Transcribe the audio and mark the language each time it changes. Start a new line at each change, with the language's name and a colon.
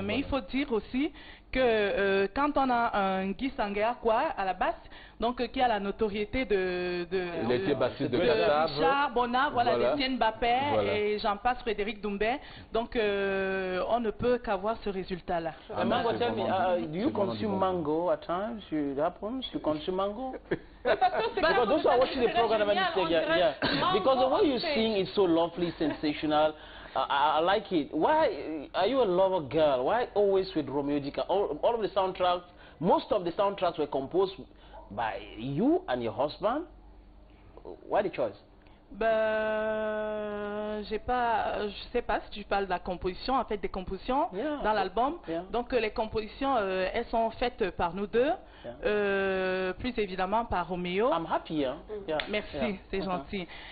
French: Mais il faut dire aussi que quand on a un Guy Sanguea à la basse, donc qui a la notoriété il était bassiste de Richard Bonnat, voilà, d'Etienne Bappé et j'en passe, Frédéric Doumbé. Donc on ne peut qu'avoir ce résultat-là.
English: Mango, tell me, do you consume mango at times? It happens? You consume mango? Because those who are watching the program and because the way you sing is so lovely, sensational. I like it. Why are you a lover girl? Why always with Romeo Dika? All of the soundtracks, most of the soundtracks were composed by you and your husband. Why the choice?
French: Ben, je sais pas si tu parles de la composition, en fait des compositions dans l'album. Donc les compositions, elles sont faites par nous deux, plus évidemment par Roméo.
English: I'm happy, hein?
French: Merci, c'est gentil.